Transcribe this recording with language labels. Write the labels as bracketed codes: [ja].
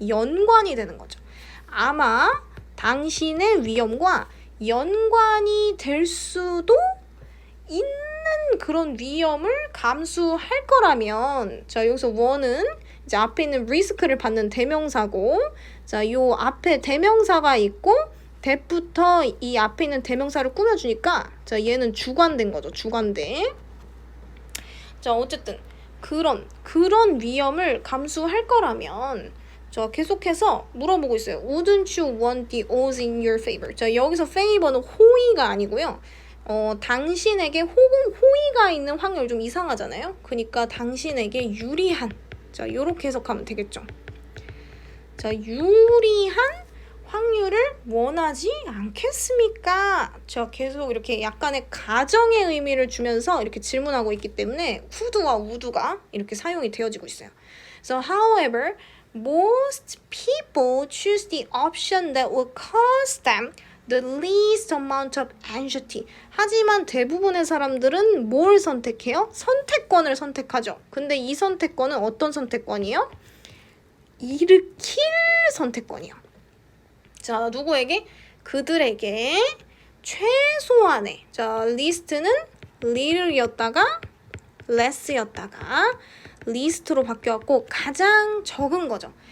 [ko] 연관이 되는 거죠. 아마 당신의 위험과 연관이 될 수도 있는 그런 위험을 감수할 거라면, 자, 여기서 원은 이제 앞에 있는 리스크를 받는 대명사고, 자, 요 앞에 대명사가 있고 that부터 이 앞에 있는 대명사를 꾸며주니까, 자, 얘는 주관된 거죠. 주관대. 자, 어쨌든 그런 위험을 감수할 거라면, 자, 계속해서 물어보고 있어요. [en] Wouldn't you want the odds in your favor? [ko] 자, 여기서 favor는 호의가 아니고요. 당신에게 호의가 있는 확률 좀 이상하잖아요. 그러니까 당신에게 유리한. 자, 요렇게 해석하면 되겠죠. 자, 유리한 확률을 원하지 않겠습니까? 저 계속 이렇게 약간의 가정의 의미를 주면서 이렇게 질문하고 있기 때문에 who도와 would가 이렇게 사용이 되어지고 있어요. [en] So, however, most people choose the option that will cause them the least amount of anxiety. [ko] 하지만 대부분의 사람들은 뭘 선택해요? 선택권을 선택하죠. 근데 이 선택권은 어떤 선택권이에요? 일으킬 선택권이요. 자, 누구에게? 그들에게 최소한의, 자, 리스트는 little이었다가 less였다가 리스트로 바뀌었고 가장 적은 거죠.